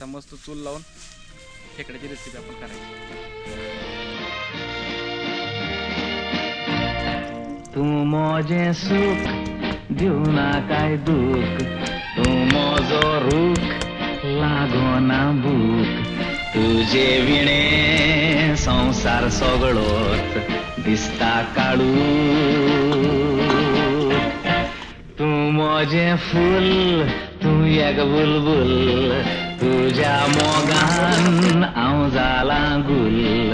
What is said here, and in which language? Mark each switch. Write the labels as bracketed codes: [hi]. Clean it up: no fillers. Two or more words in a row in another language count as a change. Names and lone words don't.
[mr] आता मस्त चूल लावून खेकड्याची रेसिपी आपण करायची. [kok] तू मोजे सुख देऊ ना काय दुःख, तू मोजो रूख लागो ना भूक. तुझे विणे संसार सगळोच दिसता काळू. तू मोजे फुल तू एक बुलबुल, तुझ्या मोगान हांव जाला गुल.